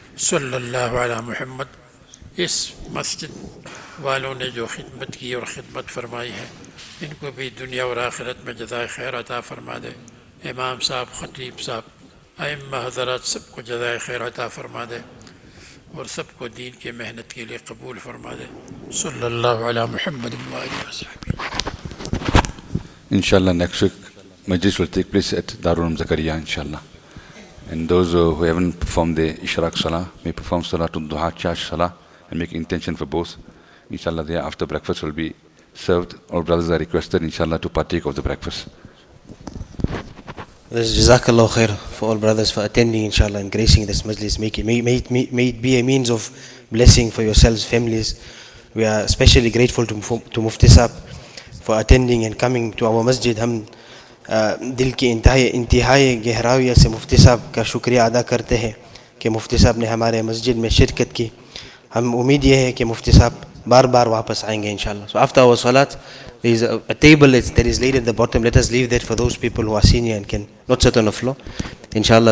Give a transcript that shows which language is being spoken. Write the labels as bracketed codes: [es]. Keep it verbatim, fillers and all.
[ur] صلی اللہ علیہ محمد۔ اس مسجد والوں نے جو خدمت کی اور خدمت فرمائی ہے، ان کو بھی دنیا اور آخرت میں جزائے خیر عطا فرما دے۔ امام صاحب، خطیب صاحب، ائمہ حضرات سب کو جزائے خیر عطا فرما دے اور سب کو دین کی محنت کے لیے قبول فرما دے۔ صلی اللہ علیہ محمد وسلم۔ [en] Inshallah next week Majlis will take place at Darul Zakaria inshallah, and those uh, who haven't performed the Ishraq Salah may perform Salah to Duha Chash Salah and make intention for both inshallah. There after breakfast will be served. All brothers are requested inshallah to partake of the breakfast. This Jazakallah khair for all brothers for attending inshallah and gracing this majlis. Make it, may, may, it, may, may it be a means of blessing for yourselves, families. We are especially grateful to, to Mufti Sahab for attending and coming to our masjid. [ur] Hum دل کی انتہائی انتہائی گہراویت سے مفتی صاحب کا شکریہ ادا کرتے ہیں کہ مفتی صاحب نے ہمارے مسجد میں شرکت کی۔ ہم امید یہ ہے کہ مفتی صاحب بار بار واپس آئیں گے انشاءاللہ۔ [en] So after our salat there is a table that is laid at the bottom. Let us leave that for those people who are senior and can not sit on the floor inshallah.